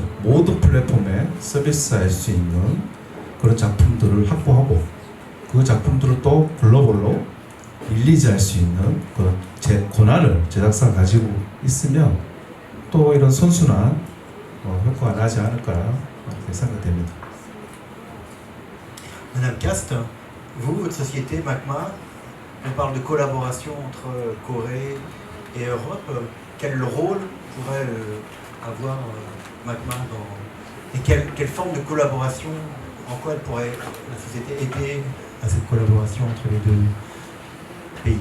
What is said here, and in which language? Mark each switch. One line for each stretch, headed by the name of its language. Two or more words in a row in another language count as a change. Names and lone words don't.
Korean: 모든 플랫폼에 서비스할 수 있는 그런 작품들을 확보하고 그 작품들을 또 글로벌로 릴리즈할 수 있는 그런 권한을 제작사가 가지고 있으면 또 이런 선순환 효과가 나지 않을까 이렇게 생각됩니다.
French: Madame Cast, vous, votre société MACMA, on parle de collaboration entre Corée et Europe. Quel rôle pourrait avoir MACMA et quelle forme de collaboration, en quoi elle pourrait, la société, aider à cette collaboration entre les deux pays?